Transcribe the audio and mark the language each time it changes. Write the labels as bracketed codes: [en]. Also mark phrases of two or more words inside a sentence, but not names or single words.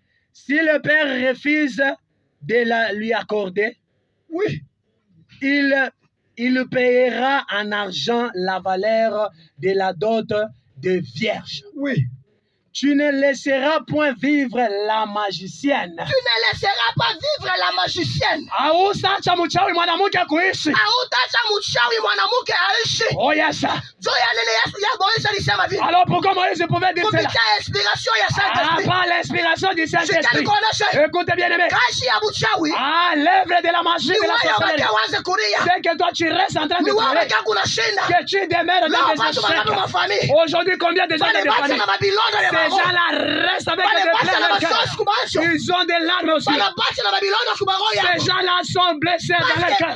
[fr] Si le père refuse de la lui accorder, Oui. il payera en argent la valeur de la dot de vierge. Oui. Tu ne laisseras point vivre la magicienne. Tu ne laisseras pas vivre la magicienne. [sw] Hautaacha mchawi mwanamke kuishi. Hautaacha mchawi mwanamke aishi. [en] Oh yes. [sw] Ndio yale ya Moïse alisema vile. [fr] Alors pourquoi Moïse pouvait dire cela? [sw] Kupitia inspiration ya Saint-Esprit. [fr] Par l'inspiration du Saint-Esprit. Écoutez bien aimé. [sw] Kazi ya mchawi. [fr] L'œuvre de la magie de la sorcellerie. [sw] kuria. [fr] C'est que toi tu restes en train de pleurer. Que tu demeures dans des échecs. Aujourd'hui combien de gens dans des familles? Ces gens-là restent avec des plaies dans le cœur. Ils ont des larmes aussi. Ces gens-là sont blessés dans le cœur.